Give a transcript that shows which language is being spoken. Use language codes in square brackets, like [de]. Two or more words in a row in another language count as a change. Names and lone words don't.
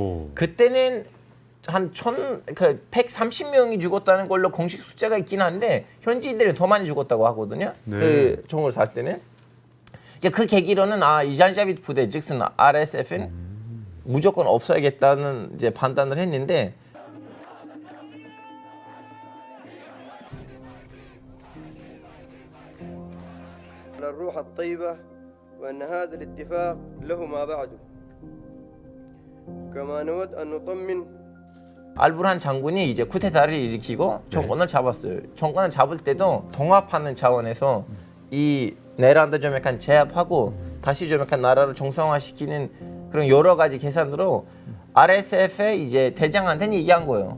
[ko] 그때는 한 130명이 죽었다는 걸로 공식 숫자가 있긴 한데 현지인들이 더 많이 죽었다고 하거든요. 네. 그 총을 살 때는. 이제 그 계기로는 이 잔자빗 부대 즉슨 RSF는 무조건 없어야겠다는 이제 판단을 했는데 [ar] الروح الطيبة وأن هذا الاتفاق له ما بعده كما نود أن نطمن [ko] 알부르한 장군이 이제 쿠데타를 일으키고 정권을 잡았어요. 정권을 잡을 때도 통합하는 차원에서 이 네란드 좀 약간 제압하고 다시 좀 약간 나라를 정상화시키는 그런 여러 가지 계산으로 RSF의 이제 대장한테는 얘기한 거예요.